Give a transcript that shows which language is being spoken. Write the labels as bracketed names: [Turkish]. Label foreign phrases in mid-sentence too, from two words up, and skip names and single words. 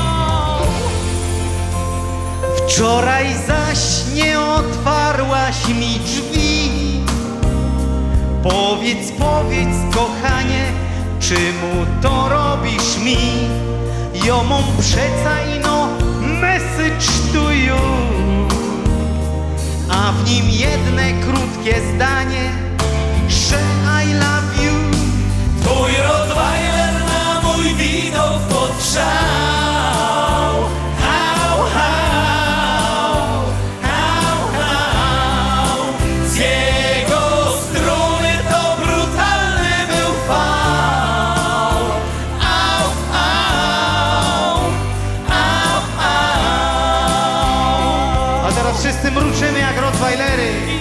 [Polish] Wczoraj zaś nie otwarłaś mi drzwi. Powiedz, powiedz, kochanie, czemu to robisz mi? Ja mam przeca ino [English] message to you, [Polish] a w nim jedne krótkie zdanie, że [English] I love you. [Polish] Twój Rottweiler na mój widok podgrzał. Hał, hał, hał, hał. Z jego struny to brutalny był fał. Au, au, au, au. A teraz wszyscy mruczymy jak Rottweilery.